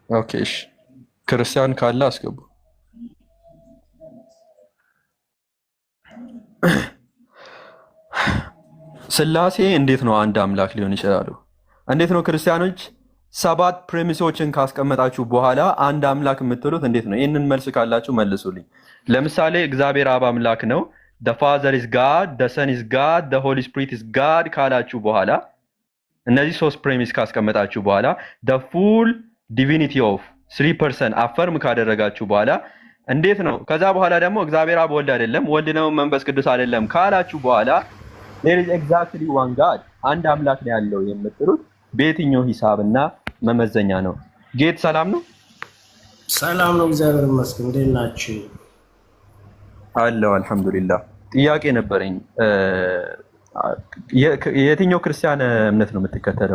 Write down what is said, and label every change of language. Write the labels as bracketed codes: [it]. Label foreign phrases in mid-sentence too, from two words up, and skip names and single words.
[am] ኦኬ እሺ፣ ክርስቲያን ካለ አስገቡ። ስላሴ እንዴት ነው አንድ አምላክ ሊሆን ይችላሉ? እንዴት ነው ክርስቲያኖች 7 ፕሬሚሶችን ካስቀመጣችሁ በኋላ አንድ አምላክ የምትሉት እንዴት ነው? ይህንን መልስ ካላችሁ መልሱልኝ። ለምሳሌ እግዚአብሔር አብ አምላክ ነው፣ [en] the father is god, the son is god, the holy spirit is god [am] ካላችሁ በኋላ እነዚህ 3 ፕሬሚስ ካስቀመጣችሁ በኋላ [en] the full divinity of 3 person [am] አፈርም ካደረጋችሁ በኋላ እንዴት ነው ከዛ በኋላ ደግሞ እግዚአብሔር አብ ወልድ አይደለም፣ ወልድ ነው መንፈስ ቅዱስ አይደለም ካላችሁ በኋላ [en] there is exactly one god [am] አንድ አምላክ ነው ያለው የምትሉት በየትኛው ሂሳብና መመዘኛ ነው? ጌት ሰላም ነው? ሰላም ነው፣ እግዚአብሔር ይመስገን። እንዴት ናችሁ? አለው አልሐምዱሊላህ። ጥያቄ ነበረኝ። የትኛው ክርስቲያን እምነት ነው የምትከተለው?